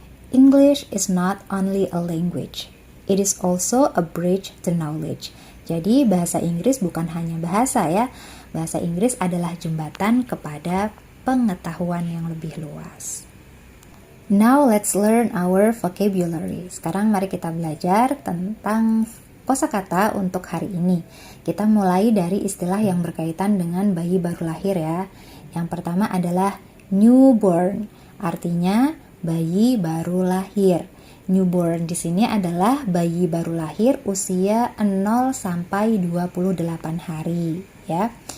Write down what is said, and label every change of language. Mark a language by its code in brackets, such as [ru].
[en] English is not only a language, it is also a bridge to knowledge. [id] Jadi, bahasa Inggris bukan hanya bahasa ya. Bahasa Inggris adalah jembatan kepada pengetahuan yang lebih luas. [en] Now let's learn our vocabulary. [id] Sekarang mari kita belajar tentang kosakata untuk hari ini. Kita mulai dari istilah yang berkaitan dengan bayi baru lahir ya. Yang pertama adalah newborn, artinya bayi baru lahir. Newborn di sini adalah bayi baru lahir usia 0 sampai 28 hari ya.